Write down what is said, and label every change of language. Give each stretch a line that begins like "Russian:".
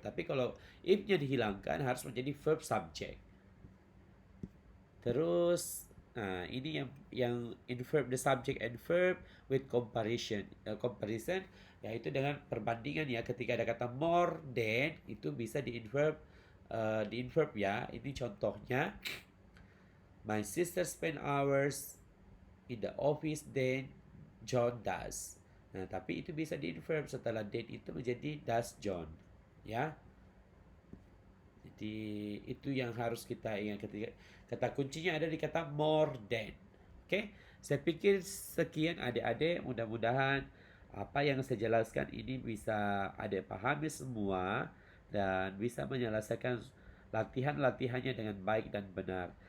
Indonesian: Tapi kalau if-nya dihilangkan harus menjadi verb subject. Terus, nah ini yang
English: invert the subject and verb with comparison.
Indonesian: Comparison yaitu dengan perbandingan ya, ketika ada kata more than itu bisa di-invert ya. Ini contohnya,
English: my sister spend hours in the office than John does.
Indonesian: Nah, tapi itu bisa di-invert setelah than itu menjadi does John. Ya. Jadi itu yang harus kita ingat ketika kata kuncinya ada di kata more than. Oke, saya pikir sekian adik-adik, mudah-mudahan apa yang saya jelaskan ini bisa adik pahami semua dan bisa menyelesaikan latihan-latihannya dengan baik dan benar.